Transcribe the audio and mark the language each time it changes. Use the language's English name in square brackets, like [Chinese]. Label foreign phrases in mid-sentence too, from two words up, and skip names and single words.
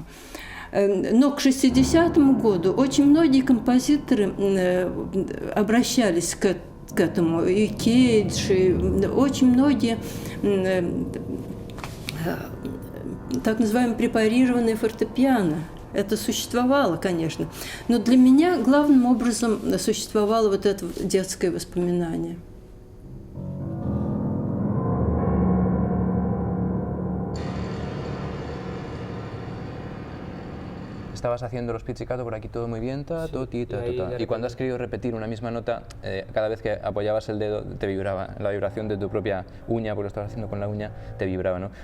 [Russian] Но к 60-му году очень многие композиторы обращались к этому, и Кейдж, и очень многие так называемые препарированные фортепиано. Это существовало, конечно. Но для меня главным образом существовало вот это детское воспоминание. [Spanish] Estabas haciendo los pizzicato por aquí todo muy bien, y cuando has querido repetir una misma nota, cada vez que apoyabas el dedo te vibraba, la vibración de tu propia uña, porque lo estabas haciendo con la uña, te vibraba, ¿no?